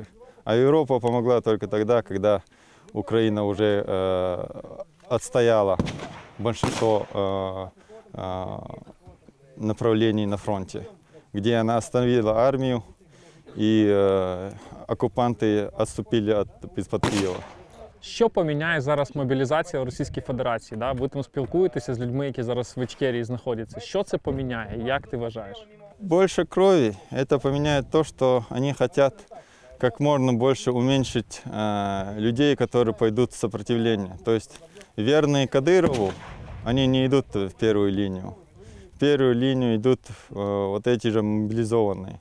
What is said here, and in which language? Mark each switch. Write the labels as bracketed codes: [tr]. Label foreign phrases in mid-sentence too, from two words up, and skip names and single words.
[ru] А Европа помогла только тогда, когда Украина уже отстояла большинство направлений на фронте, где она остановила армию, и оккупанты отступили из-под Киева. [uk] Що поміняє зараз мобілізація в Російській Федерації? [ru] Да? [uk] Ви там спілкуєтеся з людьми, які зараз в Ічкерії знаходяться. Що це поміняє? Як ти вважаєш? [ru] Больше крови. Это поменяет то, что они хотят как можно больше уменьшить людей, которые пойдут в сопротивление. То есть верные Кадырову, они не идут в первую линию. В первую линию идут вот эти же мобилизованные.